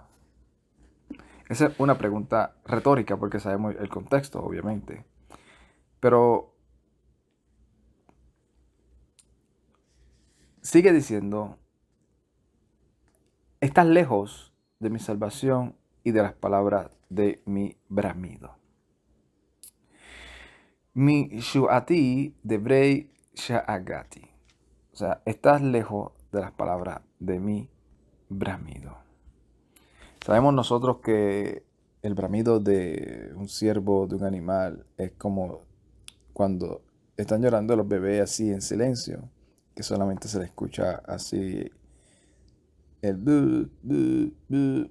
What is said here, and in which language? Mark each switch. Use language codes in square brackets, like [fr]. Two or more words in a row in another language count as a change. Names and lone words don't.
[es] Esa es una pregunta retórica porque sabemos el contexto, obviamente. Pero sigue diciendo: estás lejos de mi salvación y de las palabras de mi bramido. [he] מישועתי דברי שאגתי. [es] O sea, estás lejos de las palabras de mi bramido. Sabemos nosotros que el bramido de un ciervo, de un animal, es como cuando están llorando los bebés así en silencio, que solamente se le escucha así el bu, bu, bu.